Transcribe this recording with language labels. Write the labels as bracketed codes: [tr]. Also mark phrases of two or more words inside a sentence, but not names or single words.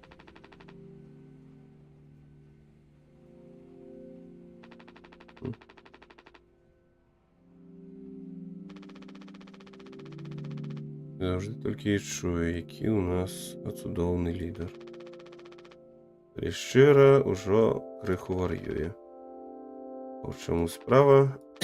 [uk] Завжди тільки і чую, який у нас цудовний лідер. [be] Щира ўжо крыху вар'юе. У чаму справа?